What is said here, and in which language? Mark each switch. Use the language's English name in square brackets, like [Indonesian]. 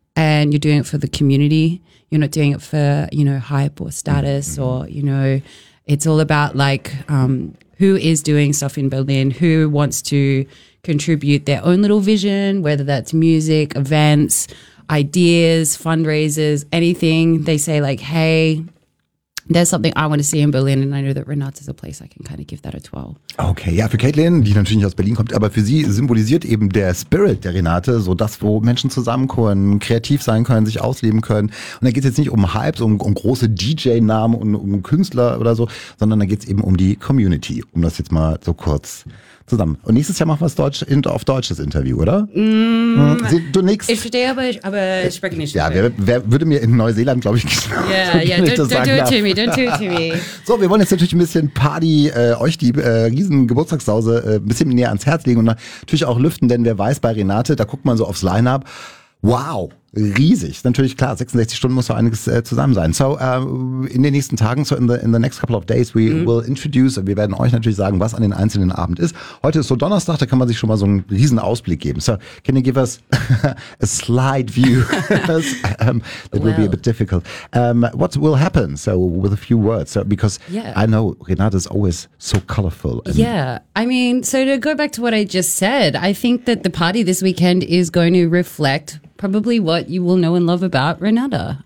[English] And you're doing it for the community. You're not doing it for, you know, hype or status or, you know, it's all about like who is doing stuff in Berlin, who wants to contribute their own little vision, whether that's music, events, ideas, fundraisers, anything. They say like, hey, there's something I want to see in Berlin and I know that Renate is a place I can kind of give that a twirl. [German] Okay, ja, für Caitlin, die natürlich nicht aus Berlin kommt, aber für sie symbolisiert eben der Spirit der Renate, so das, wo Menschen zusammenkommen, kreativ sein können, sich ausleben können. Und da geht es jetzt nicht um Hypes, um große DJ-Namen und um Künstler oder so, sondern da geht es eben um die Community, um das jetzt mal so kurz zusammen. Und nächstes Jahr machen wir es Deutsch, auf Deutsch, das Interview, oder? Du nix. Ich verstehe, aber ich spreche nicht. Ja, wer würde mir in Neuseeland, glaube ich, [English] yeah, don't do it to me. [German] So, wir wollen jetzt natürlich ein bisschen Party, euch die riesen Geburtstagssause ein bisschen näher ans Herz legen und natürlich auch lüften, denn wer weiß, bei Renate, da guckt man so aufs Line-Up. Wow, riesig. Natürlich, klar, 66 Stunden muss so einiges zusammen sein. So, in den nächsten Tagen, [English] so in the next couple of days, we will introduce, [German] wir werden euch natürlich sagen, was an den einzelnen Abend ist. Heute ist so Donnerstag, da kann man sich schon mal so einen riesen Ausblick geben. [English] So, can you give us a slide view? that will be a bit difficult. What will happen? So, with a few words. So, because I know Renate is always so colorful. Yeah, I mean, so to go back to what I just said, I think that the party this weekend is going to reflect probably what you will know and love about Renate.